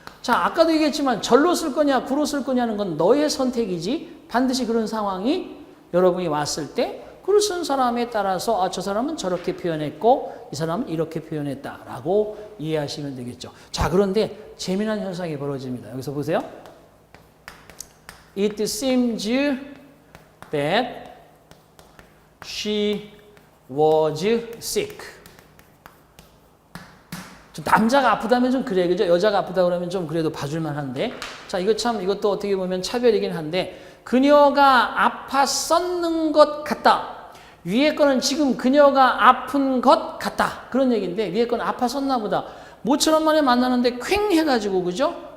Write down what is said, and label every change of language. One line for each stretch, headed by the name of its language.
Korean: 자, 아까도 얘기했지만 절로 쓸 거냐 구로 쓸 거냐는 건 너의 선택이지 반드시 그런 상황이 여러분이 왔을 때 글을 쓴 사람에 따라서 저 사람은 저렇게 표현했고 이 사람은 이렇게 표현했다라고 이해하시면 되겠죠. 자, 그런데 재미난 현상이 벌어집니다. 여기서 보세요.
English: It seems that she was sick.
Korean: 남자가 아프다면 좀 그래, 그죠? 여자가 아프다 그러면 좀 그래도 봐줄만 한데. 자, 이것도 어떻게 보면 차별이긴 한데, 그녀가 아팠었는 것 같다. 위에 거는 지금 그녀가 아픈 것 같다. 그런 얘기인데, 위에 거는 아팠었나 보다. 모처럼 만에 만나는데 퀭 해가지고, 그죠?